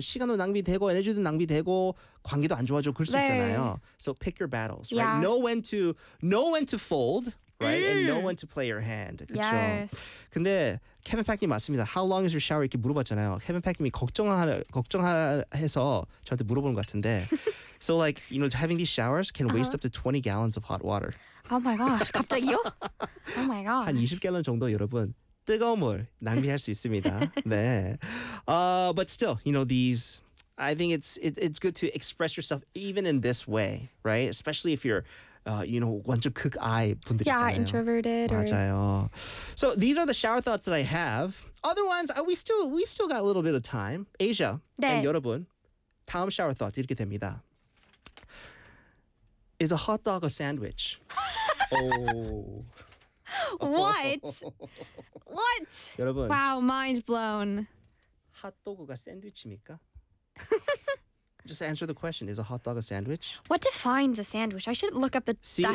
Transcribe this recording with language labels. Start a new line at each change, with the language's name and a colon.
Korean: 시간도 낭비되고 에너지도 낭비되고 관계도 안 좋아져 그럴 수 네. 있잖아요.
English: So pick your battles, yeah. right? Know when to fold, right? And know when to play your hand.
Korean: 그렇죠.
English: Yes.
Korean: 근데 케빈 팩님 맞습니다.
English: How long is your shower?
Korean: 이렇게 물어봤잖아요. 케빈 팩님이 걱정해서 저한테 물어본 것 같은데.
English: So like, you know, having these showers can waste up to 20 gallons of hot water. Oh my gosh,
Korean: 갑자기요?
English: Oh my gosh.
Korean: 한 20갤런 정도 여러분. 뜨거운 물 낭비할 수 있습니다. 네.
English: But still, you know, these, I think it's good to express yourself even in this way, right?
Korean: Especially if you're, you know, 완전 극아이 분들 yeah, 있잖아요.
English: Introverted.
Korean: 맞아요. Or...
English: So these are the shower thoughts that I have. Other ones, we still got a little bit of time. Asia 네.
Korean: and 여러분, 다음 shower thought 이렇게 됩니다.
English: Is a hot dog a sandwich? What?
Korean: 여러분.
English: Wow, mind blown.
Korean: 핫도그가 샌드위치입니까?
English: Just answer the question. Is a hot dog a sandwich? What defines a sandwich? I should look up the definition.